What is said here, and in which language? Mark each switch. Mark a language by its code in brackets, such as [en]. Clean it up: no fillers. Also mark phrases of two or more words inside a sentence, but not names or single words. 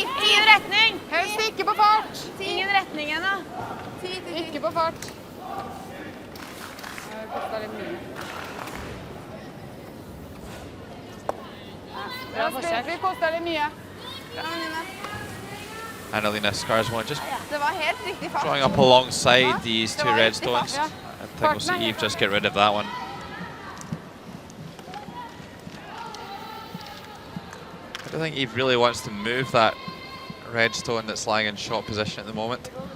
[no] Ingen retning. Helst ikke på fart. Ingen retning ennå. Ikke på fart. Det kostet litt mye. Ja, vi kostet litt mye. [en] Annalena Skarsgård just [no] Det var helt riktig fart. [en] drawing up alongside these 2 red stones. I think we'll see Eve just get rid of that one. I don't think Eve really wants to move that red stone that's lying in shot position at the moment.